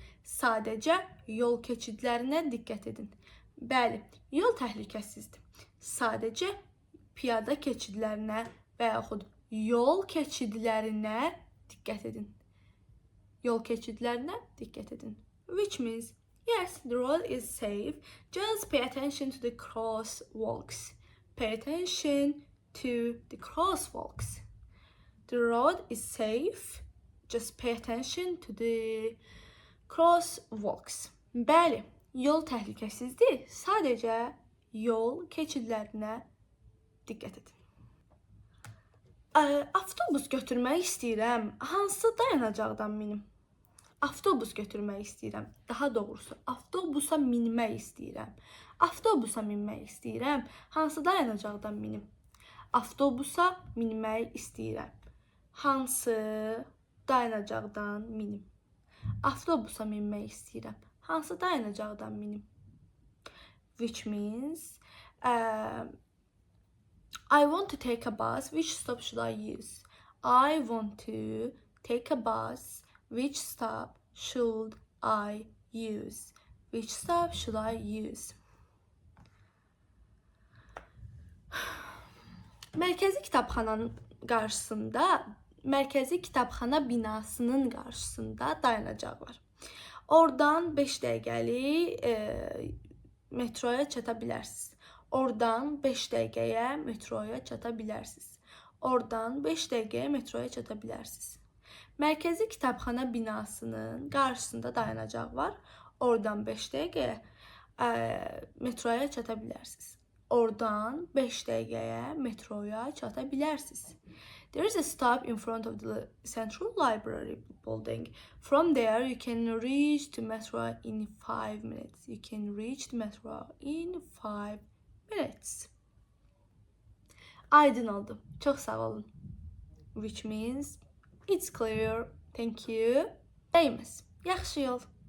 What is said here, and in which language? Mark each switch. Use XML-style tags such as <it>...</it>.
<az>Sadəcə yol keçidlərinə diqqət edin. Bəli, yol təhlükəsizdir. Sadəcə piyada keçidlərinə və yaxud yol keçidlərinə diqqət edin. Yol keçidlərinə diqqət edin.</az> <en>Which means, yes, the road is safe. Just pay attention to the crosswalks. Pay attention to the crosswalks. The road is safe. Just pay attention to the crosswalks. Bəli, yol təhlükəsizdir. Sadəcə yol keçidlərinə diqqət edin.</en> <az>Avtobus götürmək istəyirəm. Hansı dayanacaqdan minim? Avtobus götürmək istəyirəm. Daha doğrusu, avtobusa minmək istəyirəm. Avtobusa minmək istəyirəm. Hansı dayanacaqdan minim? Avtobusa minmək istəyirəm. Hansı dayanacaqdan minim? Avtobusa minmək istəyirəm. Hansı dayanacaqdan minim?</az> <en>Which means, I want to take a bus. Which stop should I use? I want to take a bus. Which stop should I use? Which stop should I use?</en> <az>Mərkəzi kitabxananın qarşısında, Mərkəzi kitabxana binasının qarşısında dayanacaq var. Oradan 5 dəqiqəlik metroya çata bilərsiniz. Oradan 5 dəqiqəyə metroya çata bilərsiniz. Oradan 5 dəqiqəyə metroya çata bilərsiniz. Mərkəzi kitabxana binasının qarşısında dayanacaq var. Oradan 5 dəqiqəyə metroya çata bilərsiniz. Oradan 5 dəqiqəyə metroya çata bilərsiniz.</az> <en>There is a stop in front of the Central Library building. From there, you can reach the metro in 5 minutes. You can reach the metro in 5 minutes.</en> <az>Aydın oldu. Çox sağ olun.</az> <en>Which means, it's clear. Thank you.</en> <az>Dəyməz. Yaxşı yol.</az>